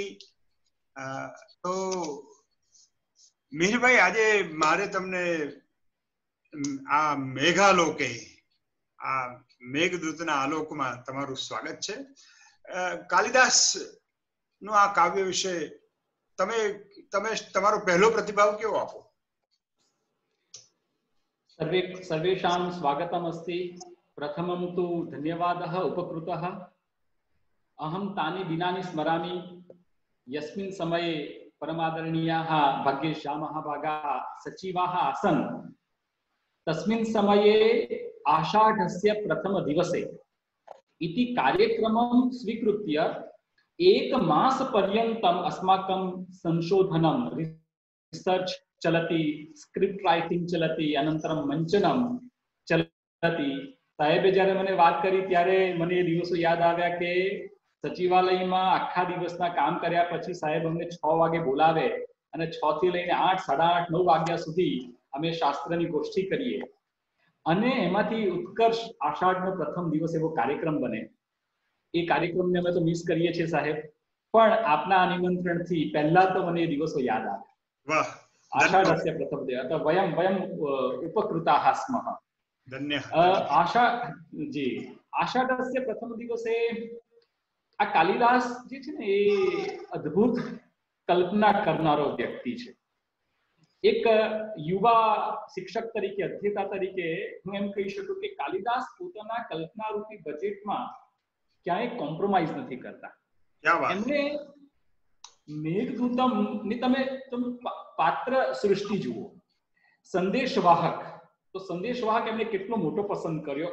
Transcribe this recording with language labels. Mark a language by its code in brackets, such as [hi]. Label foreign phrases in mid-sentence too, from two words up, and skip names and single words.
[gu] તો મિહિરભાઈ, આજે મારે તમને આ મેઘાલોકે, આ મેઘદૂતના આલોકમાં તમારું સ્વાગત છે। કાલિદાસ નું આ કાવ્ય વિશે તમે તમારો પહેલો પ્રતિભાવ કેવો આપો? [sa] सर्वेषां स्वागतम् अस्ति। प्रथमं तु धन्यवादः उपकृतः। अहं तानि दिनानि स्मरामि यस्मिन् समये परमादरणीयाः भाग्यश्यामः सचिवाः आसन्। तस्मिन् समये आषाढस्य प्रथमदिवसे इति कार्यक्रमं स्वीकृत्य एकमासपर्यन्तम् अस्माकं संशोधनं, रिसर्च चलती, [en] script writing [sa] चलती, अनंतरम मंचनम चलती। [gu] साहेबे જ્યારે મને વાત કરી ત્યારે મને એ દિવસો યાદ આવ્યા કે સચિવાલયમાં આખા દિવસના કામ કર્યા પછી સાહેબ અમને 6 વાગે બોલાવે અને 6 થી લઈને 8, 8:30, 9 વાગ્યા સુધી અમે શાસ્ત્રની ગોષ્ઠી કરીએ અને એમાંથી ઉત્કર્ષ આષાઢનો પ્રથમ દિવસ એવો કાર્યક્રમ બને। એ કાર્યક્રમને અમે તો મિસ કરીએ છીએ સાહેબ, પણ આપના નિમંત્રણથી પહેલા તો મને એ દિવસો યાદ આવ્યા। વાહ! [sa] आषाढस्य प्रथमदिवसे वयं उपकृताः स्मः। आषाढस्य प्रथमदिवसे [gu] આ કાલિદાસ જે છે ને એ અદ્ભુત કલ્પના કરનારો વ્યક્તિ છે। એક યુવા શિક્ષક તરીકે, અધ્યેતા તરીકે હું એમ કહી શકું કે કાલિદાસ પોતાના કલ્પનારૂપી બજેટમાં ક્યાંય કોમ્પ્રોમાઇઝ નથી કરતા। એમને મેઘદૂતમ ની તમે પાત્ર સૃષ્ટિ જુઓ। સંદેશવાહક, તો સંદેશવાહક એમને કેટલો મોટો પસંદ કર્યો।